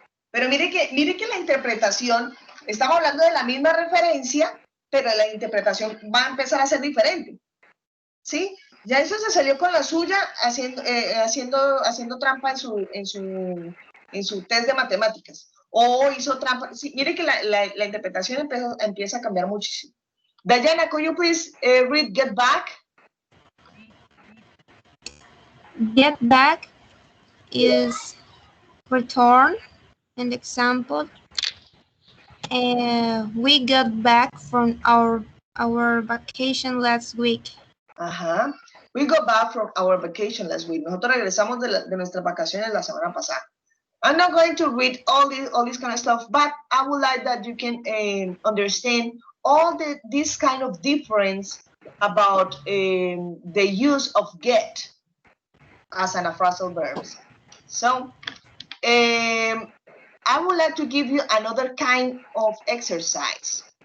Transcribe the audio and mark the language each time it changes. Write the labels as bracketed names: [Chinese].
[Spanish] Pero mire que la interpretación, estamos hablando de la misma referencia, pero la interpretación va a empezar a ser diferente. ¿Sí? Ya eso se salió con la suya haciendo trampa en su test de matemáticas. O hizo trampa. Sí, mire que la interpretación empieza a cambiar muchísimo. [English] Diana, could you please read get back? Get back is return. An example, we got back from our vacation last week. We got back from our vacation last week. [Spanish] Nosotros regresamos de nuestras vacaciones la semana pasada. [English] I'm not going to read all this kind of stuff, but I would like that you can understand all this kind of difference about the use of get as an phrasal verbs. So I would like to give you another kind of exercise.